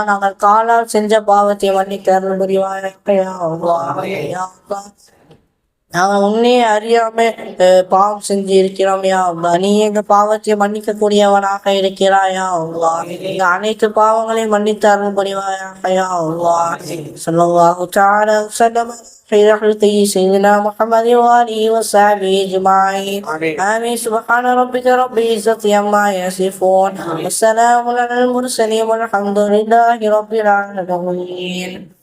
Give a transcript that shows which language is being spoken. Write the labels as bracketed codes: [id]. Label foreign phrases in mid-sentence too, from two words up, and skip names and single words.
[ta] நாங்கள் காலால் செஞ்ச பாவத்தை மன்னித்து அருள் புரிவாயாக [ar] يا الله. [ta] நாங்கள் உன்னையே அறியாம பாவம் செஞ்சு இருக்கிறோம் [ar] يا الله. [ta] நீ எங்க பாவத்தை மன்னிக்க கூடியவனாக இருக்கிறாயா அல்லாஹ். எங்க அனைத்து பாவங்களையும் மன்னித்து அருள் புரிவாயாக [ar] يا الله. صلى الله تعالى وسلم خير خلقه سيدنا محمد وآله وصحبه أجمعين آمين. سبحان ربك رب العزة عما يصفون والسلام على المرسلين والحمد لله رب العالمين.